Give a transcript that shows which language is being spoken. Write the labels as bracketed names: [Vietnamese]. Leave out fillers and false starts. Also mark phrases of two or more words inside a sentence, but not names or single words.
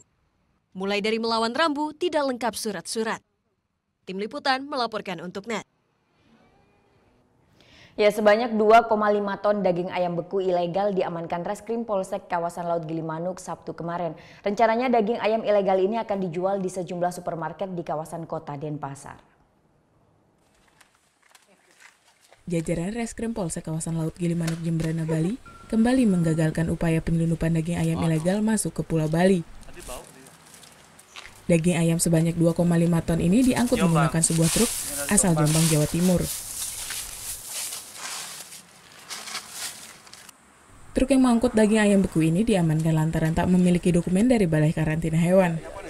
[Indonesian] Mulai dari melawan rambu, tidak lengkap surat-surat. Tim Liputan melaporkan untuk NET. Ya, sebanyak 2,5 ton daging ayam beku ilegal diamankan Reskrim Polsek kawasan Laut Gilimanuk Sabtu kemarin. Rencananya daging ayam ilegal ini akan dijual di sejumlah supermarket di kawasan kota Denpasar. Jajaran Reskrim Polsek kawasan Laut Gilimanuk Jembrana Bali kembali menggagalkan upaya penyelundupan daging ayam ilegal masuk ke Pulau Bali. Daging ayam sebanyak 2,5 ton ini diangkut menggunakan sebuah truk asal Jombang, Jawa Timur. Truk yang mengangkut daging ayam beku ini diamankan lantaran tak memiliki dokumen dari Balai Karantina Hewan.